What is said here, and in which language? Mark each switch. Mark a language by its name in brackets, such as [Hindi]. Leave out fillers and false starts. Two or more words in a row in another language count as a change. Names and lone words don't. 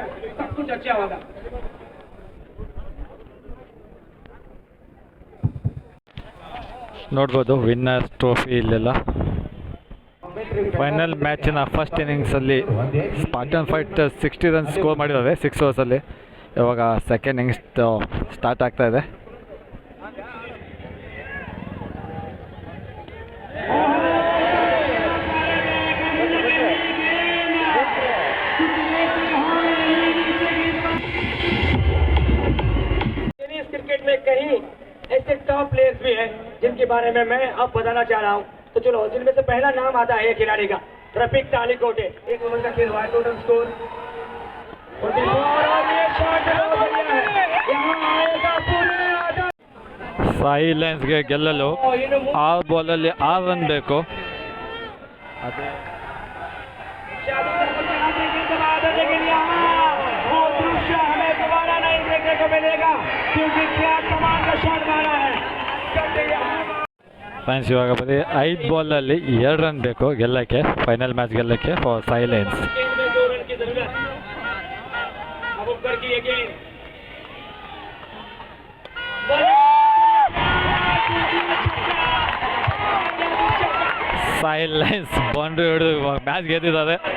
[Kannada] ನೋಡ್ಬೋದು [English] winners trophy [Kannada] ಇಲ್ಲೆಲ್ಲ. ಫೈನಲ್ ಮ್ಯಾಚಿನ ಫಸ್ಟ್ ಇನ್ನಿಂಗ್ಸಲ್ಲಿ ಸ್ಪಾರ್ಟನ್ ಫೈಟ್ 60 [English] runs score [Kannada] ಮಾಡಿದ್ದಾರೆ 6 ಓವರ್ಸಲ್ಲಿ. ಇವಾಗ [English] second innings start [Kannada] ಆಗ್ತಾ ಇದೆ. [Hindi] क्रिकेट में कई ऐसे [English] top players [Hindi] भी हैं जिनके बारे में मैं अब बताना चाह रहा हूँ. तो चलो, जिनमें से पहला नाम आता है खिलाड़ी का रफीक तालिकोटे. 1 ओवर का खेल हुआ है, [English] total score [Hindi] 44 और ये शॉट यहाँ आएगा पूरे आधा. [Kannada] ಸಾಯಿ ಲಯನ್ಸ್ಗೆ ಗೆಲ್ಲಲು 6 ಬಾಲಲ್ಲಿ 6 ರನ್ ಬೇಕು. ಅದೇ [Hindi] लेकिन यहाँ वो दृश्य हमें दोबारा नहीं देखने को मिलेगा क्योंकि क्या कमाल का शॉट मारा है. [Kannada] ಫ್ರೆಂಡ್ಸ್, ಇವಾಗ ಬರೀ 5 ಬಾಲಲ್ಲಿ 2 ರನ್ ಬೇಕು ಗೆಲ್ಲಕ್ಕೆ, [English] final match [Kannada] ಗೆಲ್ಲಕ್ಕೆ ಫಾರ್ ಸಾಯಿ ಲಯನ್ಸ್. ಸಾಯಿ ಲಯನ್ಸ್ ಬೌಂಡ್ರಿ ಹಿಡಿದು ಮ್ಯಾಚ್ ಗೆದ್ದಿದ್ದಾರೆ.